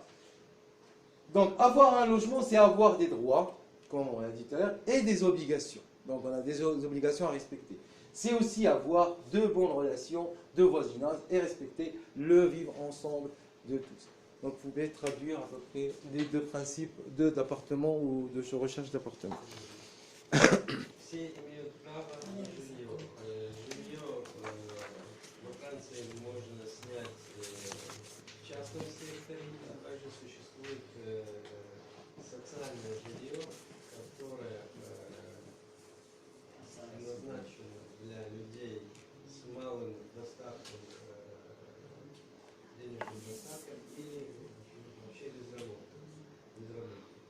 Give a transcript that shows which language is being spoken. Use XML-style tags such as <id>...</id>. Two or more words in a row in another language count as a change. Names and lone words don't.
<fr>Donc avoir un logement, c'est avoir des droits, comme on l'a dit tout à l'heure, et des obligations. Donc on a des obligations à respecter. C'est aussi avoir de bonnes relations de voisinage et respecter le vivre ensemble de tous. Donc vous pouvez traduire à peu près les deux principes d'appartement ou de recherche d'appartement.</fr> <ru>Все имеют право на жилье. Жилье во Франции можно снять в частном секторе, а также существует социальное жилье, которое предназначено для людей с малым достатком, денежным достатком или вообще безработных.</ru>